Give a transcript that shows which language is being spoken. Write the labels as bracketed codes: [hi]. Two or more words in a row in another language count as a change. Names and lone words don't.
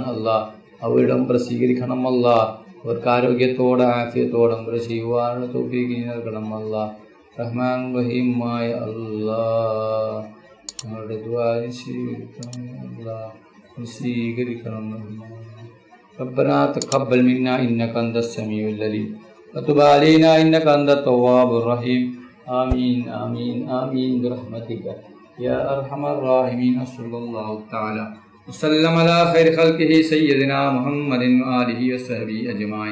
[ml] അള്ളാഹ് അവരുടെ ഉംറ സ്വീകരിക്കണം. അള്ളാഹ് അവർക്ക് ആരോഗ്യത്തോടെ ആഫിയത്തോടെ ഉംറ ചെയ്യുവാനുള്ള തൗഫീഖ് നൽകണം. അള്ളാഹ് റഹ്മാൻ റഹീമുമായ അള്ളാഹ് ഞങ്ങളുടെ ദുആ സ്വീകരിക്കണം. അള്ളാഹ് സ്വീകരിക്കണം. [ar] ربنا تقبل منا إنك أنت السميع العليم وتب علينا إنك أنت التواب الرحيم آمين آمين آمين برحمتك يا أرحم الراحمين. صلى الله تعالى وسلم على خير خلقه سيدنا محمد وآله وصحبه أجمعين.